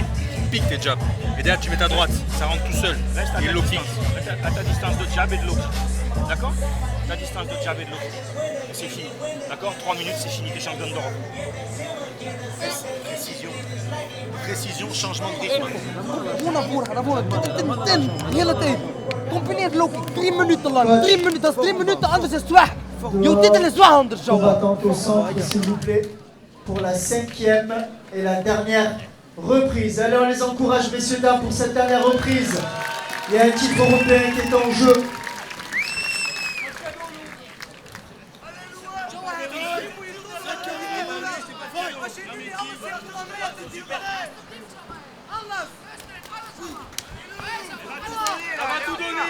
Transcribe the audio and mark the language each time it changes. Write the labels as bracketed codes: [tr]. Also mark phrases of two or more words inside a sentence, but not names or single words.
[fr] Pique tes jabs. Et derrière, tu mets ta droite. Ça rentre tout seul. Reste à Et ta [en] low kick. [fr] distance. À ta distance de jab et de [en] low kick. [fr] D'accord? La distance de jab et de [en] low kick. [fr] C'est fini. D'accord? 3 minutes, c'est fini. T'es champion d'Europe. Précision, changement de rythme. [nl] Combineer Loki 3 minuten lang. 3 minuten, dat is 3 minuten, anders is het weg. Je titel is weg anders, Joa. [fr] Combattante au centre, s'il vous plaît, pour la 5e et la dernière reprise. Allez, on les encourage, messieurs, dames, pour cette dernière reprise. Il y a un titre européen qui est en jeu. Ça va tout donner.